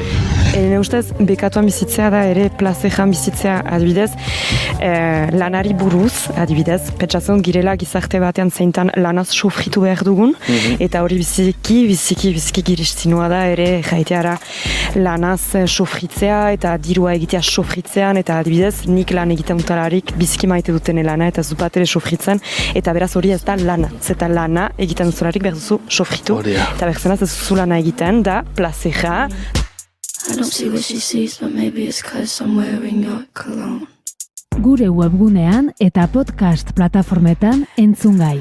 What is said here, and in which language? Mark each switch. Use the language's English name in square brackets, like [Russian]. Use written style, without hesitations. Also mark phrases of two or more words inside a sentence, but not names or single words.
[Basque] Ene ustez, bekatuan bizitzea da ere plazejan bizitzea adibidez, lanari buruz, adibidez, pentsatzen girela gizarte batean zeintan lanaz sofritu behar dugun, eta hori biziki giristinua da ere erraiteara lanaz sofritzea eta dirua egitea sofritzean, eta adibidez, nik lan egiten utalarik biziki maite duten lana eta zupat ere sofritzen, eta beraz hori ez da lana. Zeta lana egiten duzularik behar duzu sofritu, eta behar zenaz ez duzu lana egiten da plazeja. [English] I don't see what she sees, but maybe it's 'cause I'm wearing your cologne. [Basque] Gure webgunean eta podcast plataformetan entzungai.